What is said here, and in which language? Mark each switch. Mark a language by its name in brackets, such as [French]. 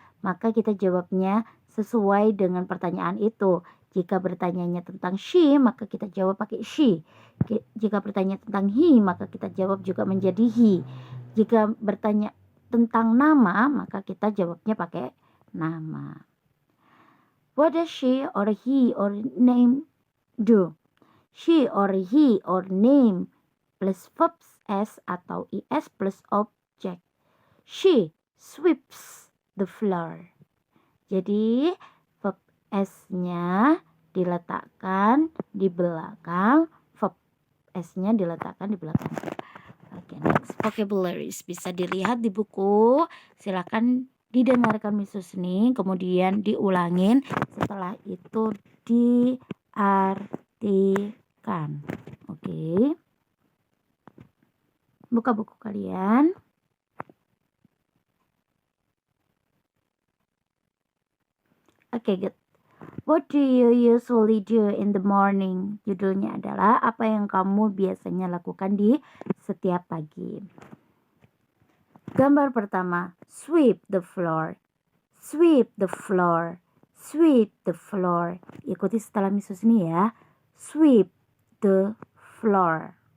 [Indonesian] Maka kita jawabnya sesuai dengan pertanyaan itu. Jika bertanyanya tentang she, maka kita jawab pakai she. Jika bertanya tentang he, maka kita jawab juga menjadi he. Jika bertanya tentang nama, maka kita jawabnya pakai nama. [English] What does she or he or name do? She or he or name plus verb s atau is plus object. She sweeps the floor. [Indonesian] Jadi verb s-nya diletakkan di belakang, verb s-nya diletakkan di belakang. Oke, next vocabularies bisa dilihat di buku. Silakan Didengarkan Mrs. Ni, kemudian diulangin, setelah itu diartikan. Oke. Buka buku kalian. [English] Oke, good. What do you usually do in the morning? [Indonesian] Judulnya adalah apa yang kamu biasanya lakukan di setiap pagi. Gambar pertama, [English] sweep the floor. Sweep the floor. Sweep the floor. [Indonesian] Ikuti setelah Mrs. Ni ya. [English] Sweep the floor.